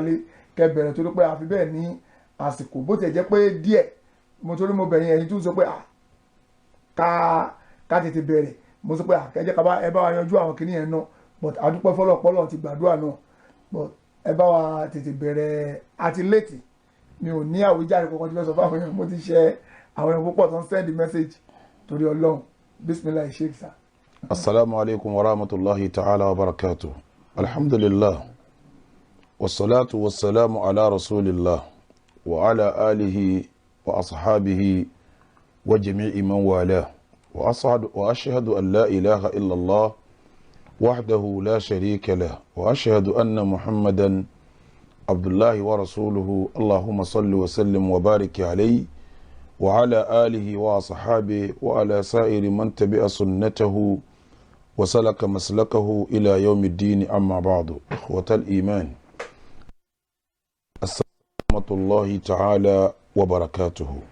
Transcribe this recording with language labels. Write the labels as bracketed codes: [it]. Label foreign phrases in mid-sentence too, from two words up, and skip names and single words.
[yo] lé kẹ bẹ̀rẹ̀ torí pé àfi bẹ́ẹ̀ ní àsìkò bó tiẹ̀ jẹ́ pé díẹ̀ mo torí mo bẹ̀yìn ẹ̀yin tún sọ pé ká tètè bẹ̀rẹ̀ mo sọ pé kẹjẹ́ ẹ bá wa yanjú àwọn kìnìyàn náà but àdúpẹ́ fọlọ́pọ́lọ́ ti gbàdúrà náà but ẹ bá wa tètè bẹ̀rẹ̀ àti létí mi ò ní àwíjàre kankan tí fẹ́ sọ fún àwọn èèyàn mo ti ṣe àwọn èèyàn púpọ̀ tó ń send message torí Ọlọ́run bisimilahi sheikh sa. [ar] السلام عليكم ورحمة الله تعالى وبركاته. Alhamdulillah. والصلاة والسلام على رسول الله وعلى آله وأصحابه وجميع من والى. وأشهد أن لا إله إلا الله وحده لا شريك له وأشهد أن محمدا عبد الله ورسوله. اللهم صل وسلم وبارك عليه وعلى آله وصحابه وعلى سائر من تبع سنته وسلك مسلكه إلى يوم الدين. أما بعد إخوة الإيمان السلام الله تعالى وبركاته.